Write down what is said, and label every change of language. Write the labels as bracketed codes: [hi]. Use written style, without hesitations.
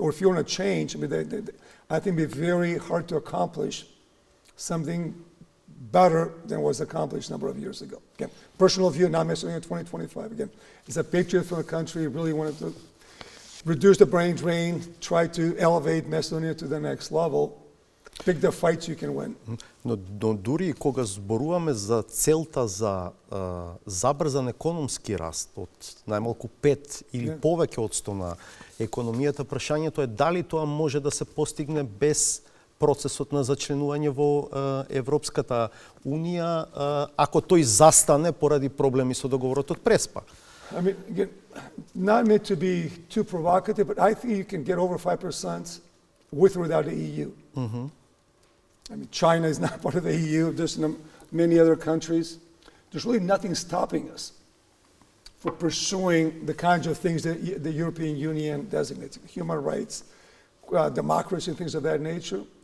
[en] Or if you want to change, I mean, I think it'd be very hard to accomplish something better than was accomplished a number of years ago. Again, personal view, not necessarily in 2025. Again, as a patriot for the country, really wanted to reduce the brain drain, try to elevate Macedonia to the next level, pick the fights you can win. [mk] Но дури кога зборуваме за целта за забрзан економски раст од најмалку 5 или повеќе од 100 на економијата, прашањето е дали тоа може да се постигне без процесот на зачленување во Европската Унија, ако тој застане поради проблеми со договорот од Преспа. [en] I mean, again, not meant to be too provocative, but I think you can get over 5% with or without the EU. I mean, China is not part of the EU, there's many other countries. There's really nothing stopping us for pursuing the kinds of things that the European Union designates, human rights, democracy, and things of that nature.